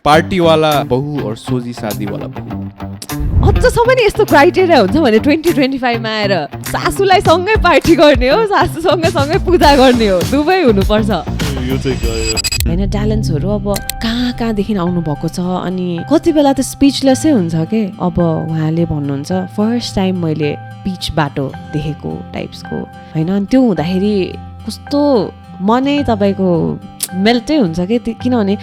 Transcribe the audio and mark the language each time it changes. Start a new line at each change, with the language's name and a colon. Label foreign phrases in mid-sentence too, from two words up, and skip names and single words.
Hindi: पार्टी वाला बहू और सोझी शादी वाला बहू
Nepali: अझसम्म नि यस्तो क्राइटेरिया हुन्छ भने 2025 मा आएर सासूलाई सँगै पार्टी गर्ने हो सासूसँग सँगै पूजा गर्ने हो दुवै हुनुपर्छ होइन ट्यालेन्ट्सहरू अब कहाँदेखि आउनु भएको छ अनि कति बेला त स्पिचलेसै हुन्छ के अब उहाँले भन्नुहुन्छ
English: first time
Nepali: मैले पिच बाटो देखेको टाइप्सको होइन अनि त्यो हुँदाखेरि कस्तो मनै तपाईँको मेल्टै हुन्छ कि किनभने